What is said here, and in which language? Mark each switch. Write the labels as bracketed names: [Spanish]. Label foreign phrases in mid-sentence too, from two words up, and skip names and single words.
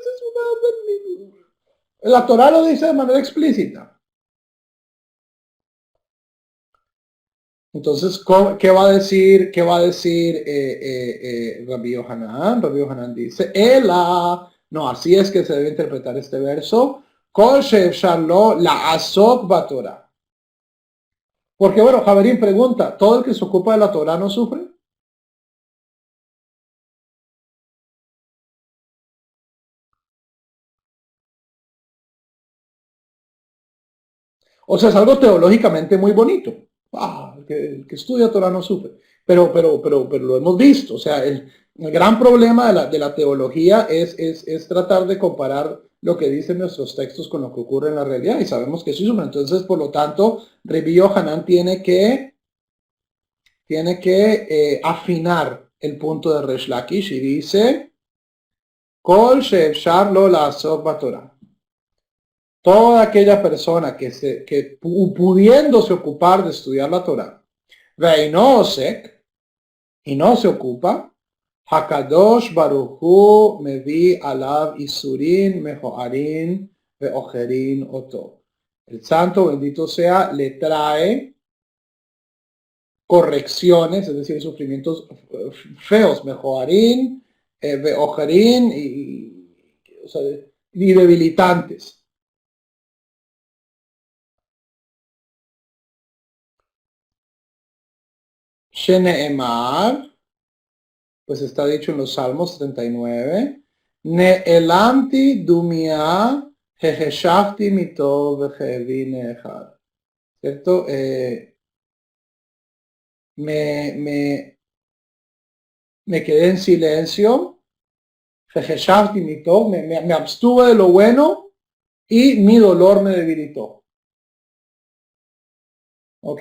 [Spanish] La Torah lo dice de manera explícita. Entonces, ¿qué va a decir Rabbi Yohanan? Rabbi Yohanan dice, no, así es que se debe interpretar este verso. [Hebrew] כל שאפשר לו לעסוק בתורה. [Spanish] Porque bueno, Javerín pregunta, ¿todo el que se ocupa de la Torah no sufre? O sea, es algo teológicamente muy bonito. El que estudia Torah no sufre. Pero lo hemos visto. O sea, el gran problema de la teología es tratar de comparar lo que dicen nuestros textos con lo que ocurre en la realidad. Y sabemos que sí sufre. Entonces, por lo tanto, Rabbi Yohanan tiene que afinar el punto de Resh Lakish y dice, [Hebrew] כל שאפשר לו לעסוק בתורה. [Spanish] toda aquella persona que pudiéndose ocupar de estudiar la Torah, ve y no se ocupa, [Hebrew] הקדוש ברוך הוא מביא עליו ייסורין מכוערין ועוכרין אותו. [Spanish] El santo bendito sea le trae correcciones, es decir, sufrimientos feos, [Hebrew] מכוערין ועוכרין [Spanish] o sea, y debilitantes. Sheneemar, pues está dicho en los Salmos 39, [Hebrew] נאלמתי דומיה החשיתי מטוב וכאבי נעכר. [Spanish] ¿Cierto? Me, me, me quedé en silencio, [Hebrew] החשיתי מטוב, [Spanish] me abstuve de lo bueno y mi dolor me debilitó. ¿Ok?